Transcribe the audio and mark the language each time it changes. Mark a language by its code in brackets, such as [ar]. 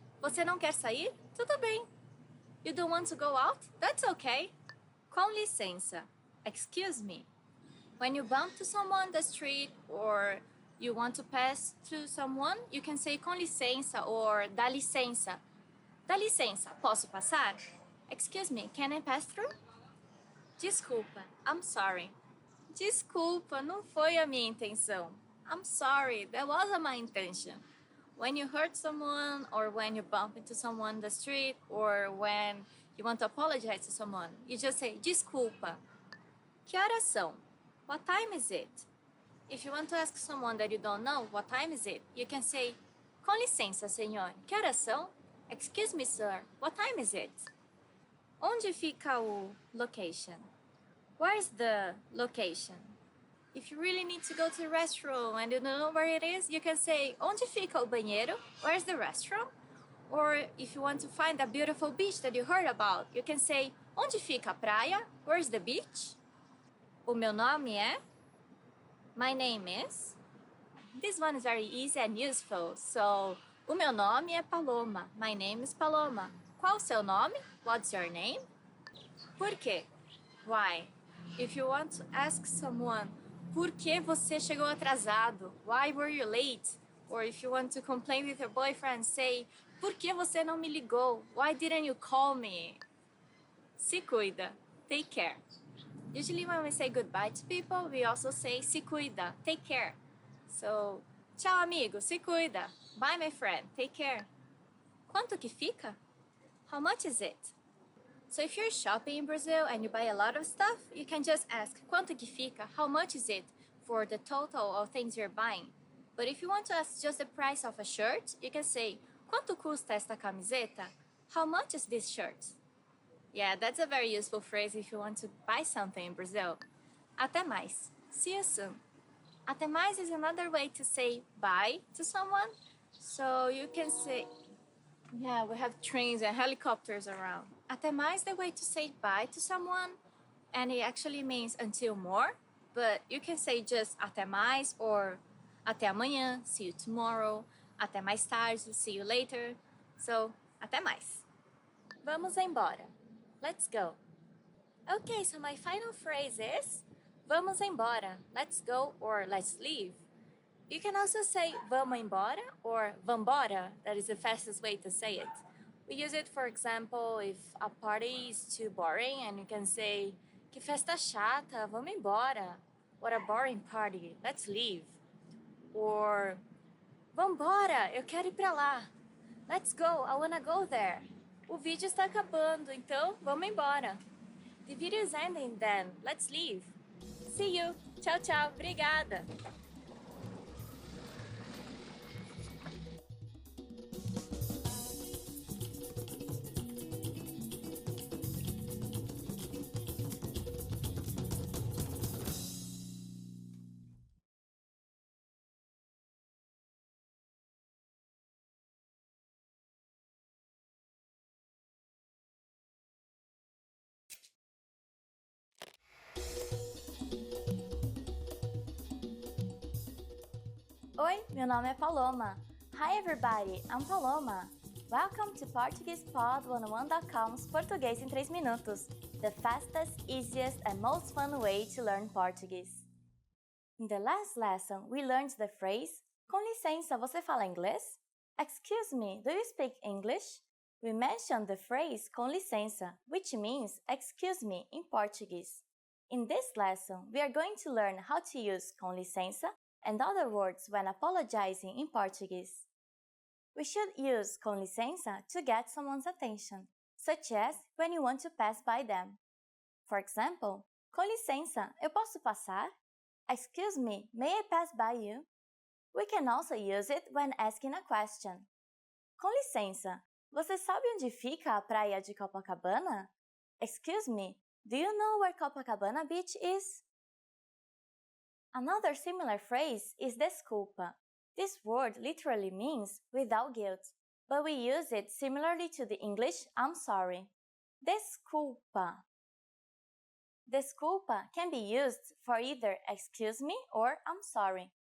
[pt] Você não quer sair? Tudo bem. [en] You don't want to go out? That's okay. [pt] Com licença. [en] Excuse me. When you bump to someone on the street or you want to pass through someone, you can say [pt] com licença [en] or [pt] dá licença. Dá licença, posso passar? [en] Excuse me, can I pass through? Desculpa, I'm sorry. [pt] Desculpa, não foi a minha intenção. [en] I'm sorry, that wasn't my intention. When you hurt someone or when you bump into someone on the street or when you want to apologize to someone, you just say desculpa. [pt] Que horas são? [en] What time is it? If you want to ask someone that you don't know, what time is it? [pt] You can say, com licença, senhor, que horas são? [en] Excuse me, sir, what time is it? [pt] Onde fica o [en] location? Where's the location? If you really need to go to the restroom and you don't know where it is, you can say, [pt] onde fica o banheiro? [en] Where's the restroom? Or if you want to find a beautiful beach that you heard about, you can say, [pt] onde fica a praia? [en] Where's the beach? [pt] O meu nome é? [en] My name is? This one is very easy and useful. [pt] So, o meu nome é Paloma. [en] My name is Paloma. [pt] Qual o seu nome? [en] What's your name? [pt] Por quê? [en] Why? If you want to ask someone, [pt] por que você chegou atrasado? [en] Why were you late? Or if you want to complain with your boyfriend, say, [pt] por que você não me ligou? [en] Why didn't you call me? [pt] Se cuida. [en] Take care. Usually when we say goodbye to people, we also say [pt] se cuida, [en] take care. So, [pt] tchau amigo, se cuida. [en] Bye my friend, take care. [pt] Quanto que fica? [en] How much is it? So if you're shopping in Brazil and you buy a lot of stuff, you can just ask [pt] quanto que fica, [en] how much is it for the total of things you're buying. But if you want to ask just the price of a shirt, you can say [pt] quanto custa esta camiseta? [en] How much is this shirt? Yeah, that's a very useful phrase if you want to buy something in Brazil. [pt] Até mais. [en] See you soon. [pt] Até mais [en] is another way to say bye to someone. So you can say, yeah, we have trains and helicopters around. [pt] Até mais [en] is the way to say bye to someone. And it actually means until more. But you can say just [pt] até mais [en] or [pt] até amanhã, [en] see you tomorrow. [pt] Até mais tarde, [en] see you later. [pt] So, até mais. Vamos embora. [en] Let's go. Okay, so my final phrase is [pt] vamos embora, [en] let's go or let's leave. You can also say [pt] vamos embora [en] or vambora, that is the fastest way to say it. We use it, for example, if a party is too boring and you can say [pt] que festa chata, vamos embora. [en] What a boring party, let's leave. [pt] Or vambora, eu quero ir pra lá. [en] Let's go, I wanna go there. [pt] O vídeo está acabando, então vamos embora. [en] The video is ending then, let's leave. See you. Tchau, tchau. Obrigada. [pt] Oi, meu nome é Paloma. [en] Hi everybody, I'm Paloma. Welcome to PortuguesePod101.com's [pt] Português em 3 minutos, [en] the fastest, easiest and most fun way to learn Portuguese. In the last lesson, we learned the phrase [pt] com licença, você fala inglês? [en] Excuse me, do you speak English? We mentioned the phrase [pt] com licença, [en] which means excuse me in Portuguese. In this lesson, we are going to learn how to use [pt] com licença [en] and other words when apologizing in Portuguese. We should use [pt] com licença [en] to get someone's attention, such as when you want to pass by them. For example, [pt] com licença, eu posso passar? [en] Excuse me, may I pass by you? We can also use it when asking a question. [pt] Com licença, você sabe onde fica a praia de Copacabana? [en] Excuse me, do you know where Copacabana Beach is? Another similar phrase is desculpa. This word literally means without guilt, but we use it similarly to the English I'm sorry. Desculpa. Desculpa can be used for either excuse me or I'm sorry.